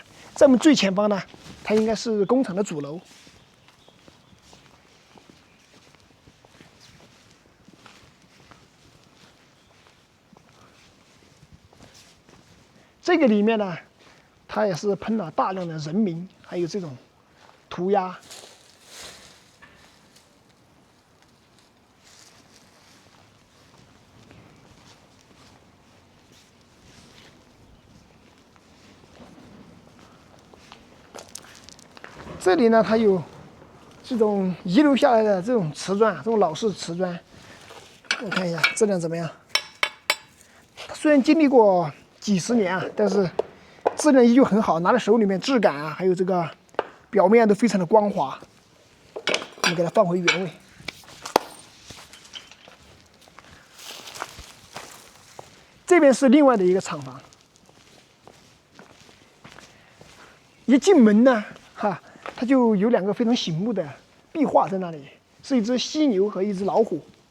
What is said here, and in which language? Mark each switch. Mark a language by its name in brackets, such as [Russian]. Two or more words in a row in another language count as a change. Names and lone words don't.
[Chinese] 在我們最前方呢，它應該是工廠的主樓。這個裡面呢，它也是噴了大量的人名，還有這種塗鴉。這裡呢，它有这種遺留下來的這種瓷磚，這種老式瓷磚。我看一下質量怎麼樣。它雖然經歷過幾十年啊，但是質量依舊很好，拿在手裡面質感啊，還有這個表面都非常的光滑。我们给它放回原位。這邊是另外的一個廠房。一進門呢，它就有2個非常醒目的壁畫在那裡，是一只犀牛和一只老虎。